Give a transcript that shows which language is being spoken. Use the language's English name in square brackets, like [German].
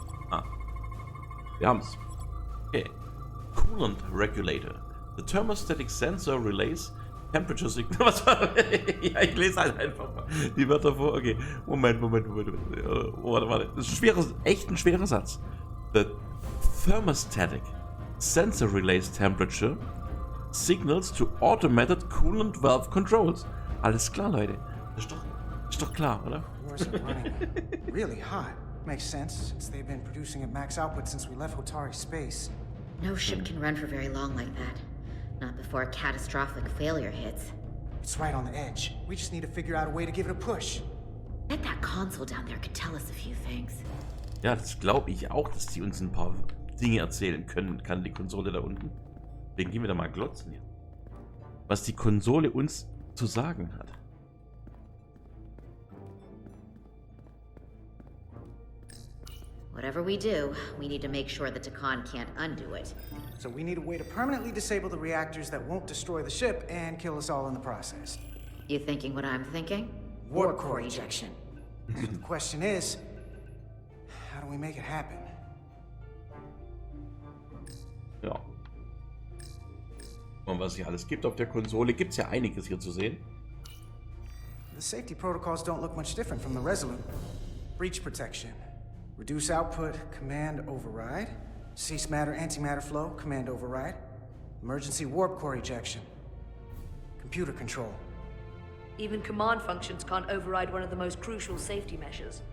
[German] Ah. Wir haben's. Okay. [English] Coolant regulator. The thermostatic sensor relays temperature signal. [German] Was war? Ja, ich lese halt einfach mal die Wörter vor. Okay, Moment. Warte. Das ist echt ein schwerer Satz. [English] The thermostatic sensor relays temperature signals to automated coolant valve controls. [German] Alles klar, Leute. Das ist doch klar, oder? [English] Yours are running really hot. Makes sense, since they've been producing at max output since we left Hotari space. No ship can run for very long like that. Not before a catastrophic failure hits. It's right on the edge. We just need to figure out a way to give it a push. Bet that console down there could tell us a few things. [German] Ja, das glaube ich auch, dass die uns ein paar Dinge erzählen kann, die Konsole da unten. Deswegen gehen wir da mal glotzen hier. Was die Konsole uns zu sagen hat. [English] Whatever we do, we need to make sure the Takan can't undo it. So we need a way to permanently disable the reactors that won't destroy the ship and kill us all in the process. You thinking what I'm thinking? Warp core ejection. So the question is, how do we make it happen? [German] Ja. Und was es hier alles gibt auf der Konsole, gibt es ja einiges hier zu sehen. [English] The safety protocols don't look much different from the Resolute. Breach protection. Reduce output, command override. Cease matter, antimatter flow, command override. Emergency warp core ejection. Computer control. Even command functions can't override one of the most crucial safety measures.